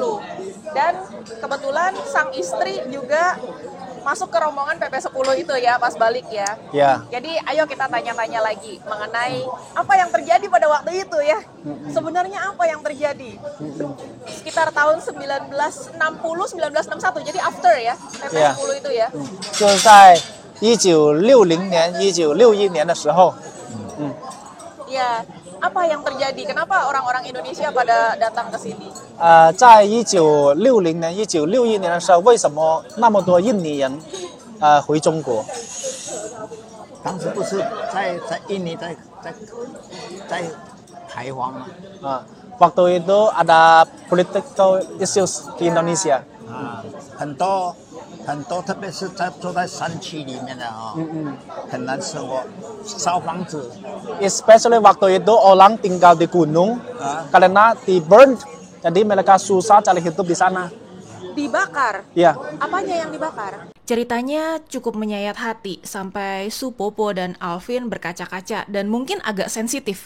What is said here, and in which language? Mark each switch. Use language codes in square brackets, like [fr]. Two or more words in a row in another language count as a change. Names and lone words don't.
[id] Dan kebetulan sang istri juga masuk ke rombongan PP10 itu ya pas balik ya. Ya. Jadi ayo kita tanya-tanya lagi mengenai apa yang terjadi pada waktu itu ya. Sebenarnya apa yang terjadi? sekitar tahun 1960-1961, jadi after ya, PP 10 itu ya. [zh] 就是在1960年、1961年的时候， [id] Ya, apa yang terjadi? Kenapa orang-orang Indonesia pada datang ke sini? [zh] 在1960年、1961年的时候，为什么那么多印尼人回中国？当时不是在印尼在台湾吗？ [id] waktu itu ada [en] political issues [id] di Indonesia. [zh] 很多，特别是住在山区里面的很难生活，烧房子。 [id] Especially waktu itu orang tinggal di gunung karena di burn, jadi mereka susah cari hidup di sana. Dibakar? Ya. Apanya yang dibakar? Ceritanya cukup menyayat hati sampai Supopo dan Alvin berkaca-kaca dan mungkin agak sensitif.